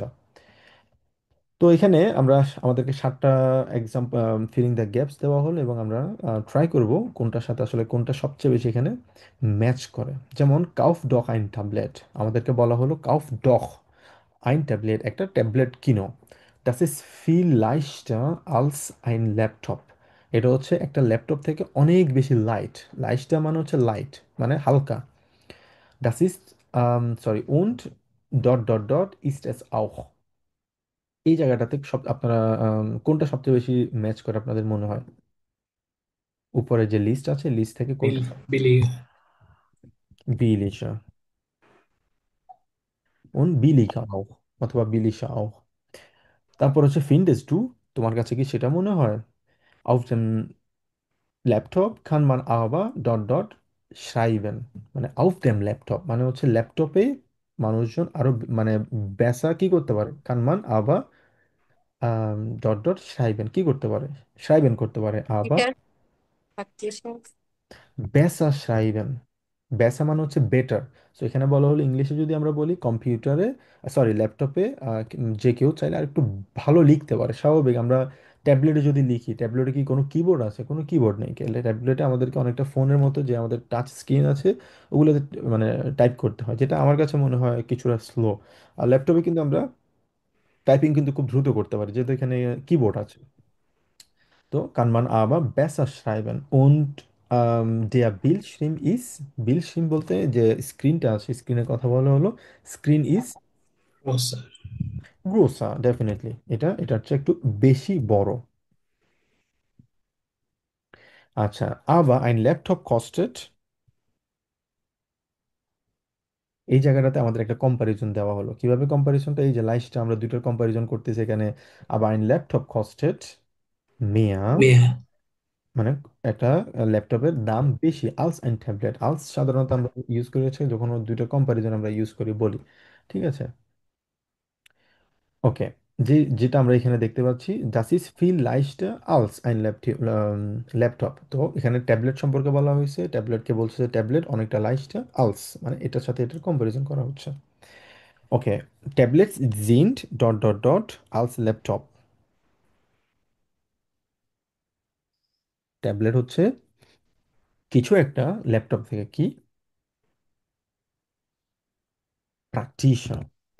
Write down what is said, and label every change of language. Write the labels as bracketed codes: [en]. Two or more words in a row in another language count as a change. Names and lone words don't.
[bn] তো এখানে আমরা আমাদেরকে 7টা এক্সাম্পল, [en] filling the gaps [bn] দেওয়া হলো, এবং আমরা ট্রাই করব কোনটার সাথে আসলে কোনটা সবচেয়ে বেশি এখানে ম্যাচ করে। যেমন [de] Kauf doch ein Tablet, [bn] আমাদেরকে বলা হলো [de] Kauf doch ein Tablet, [bn] একটা ট্যাবলেট কিনো। [de] Das ist viel leichter als ein Laptop। [bn] এটা হচ্ছে একটা ল্যাপটপ থেকে অনেক বেশি লাইট। লাইটটা মানে হচ্ছে লাইট, মানে হালকা। [de] Das ist und [en] dot dot dot [de] ist es auch। [bn] এই জায়গাটাতে সব আপনারা কোনটা সবচেয়ে বেশি ম্যাচ করে আপনাদের মনে হয়? উপরে যে লিস্ট আছে, লিস্ট থেকে কোনটা বিলি। [de] বিলিশা und billiger auch, [bn] অথবা [de] billiger auch. [bn] তারপর হচ্ছে [de] findest du, [bn] তোমার কাছে কি সেটা মনে হয়? [de] auf dem ল্যাপটপ kann man aber [en] dot dot [de] schreiben। [bn] মানে [de] auf dem Laptop [bn] মানে হচ্ছে ল্যাপটপে মানুষজন আরো মানে বেসা কি করতে পারে, [de] kann man aber [en] dot dot [bn] schreiben কি করতে পারে, schreiben করতে পারে, aber এটা প্র্যাকটিশনার। [de] besser schreiben. [bn] বেসা মানে হচ্ছে বেটার। সো এখানে বলা হলো ইংলিশে যদি আমরা বলি কম্পিউটারে, সরি ল্যাপটপে, যে কেউ চাইলে আর একটু ভালো লিখতে পারে। স্বাভাবিক আমরা ট্যাবলেটে যদি লিখি, ট্যাবলেটে কি কোনো কিবোর্ড আছে? কোনো কিবোর্ড নেই। ট্যাবলেটে আমাদেরকে অনেকটা ফোনের মতো যে আমাদের [en] touch screen [bn] আছে, ওগুলোতে মানে টাইপ করতে হয়, যেটা আমার কাছে মনে হয় কিছুটা স্লো। আর ল্যাপটপে কিন্তু আমরা টাইপিং কিন্তু খুব দ্রুত করতে পারি, যেহেতু এখানে কিবোর্ড আছে। তো [de] kann man aber besser schreiben und der Bildschirm ist, [bn] Bildschirm বলতে যে স্ক্রিনটা আছে, স্ক্রিনের কথা বলা হলো, [en] screen is [bn] গ্রোসার। grosser, ডেফিনেটলি এটার চেয়ে একটু বেশি বড়। আচ্ছা, [de] aber ein Laptop kostet, [bn] এই জায়গাটাতে আমাদের একটা কম্পারিজন দেওয়া হলো। কিভাবে কম্পারিজনটা? এই যে লাইস্টটা আমরা দুইটার কম্পারিজন করতেছি এখানে। [de] aber ein Laptop kostet mehr, [bn] মেয়া। মানে একটা ল্যাপটপের দাম বেশি [de] als ein Tablet. [bn] আলস সাধারণত আমরা ইউজ করেছি যখন ওই দুইটা কম্পারিজন আমরা ইউজ করি বলি। ঠিক আছে, ওকে। যেটা আমরা এখানে দেখতে পাচ্ছি, [de] das ist viel leichter als ein ল্যাপটপ। [bn] তো এখানে ট্যাবলেট সম্পর্কে বলা হয়েছে, ট্যাবলেটকে বলছে যে ট্যাবলেট অনেকটা [de] leichter als, [bn] মানে এটার সাথে এটার কম্পারিজন করা হচ্ছে। [de] ওকে, ট্যাবলেটস sind [en] dot dot dot [de] als ল্যাপটপ। [bn] ট্যাবলেট হচ্ছে কিছু একটা ল্যাপটপ থেকে কি, প্র্যাকটিশনার।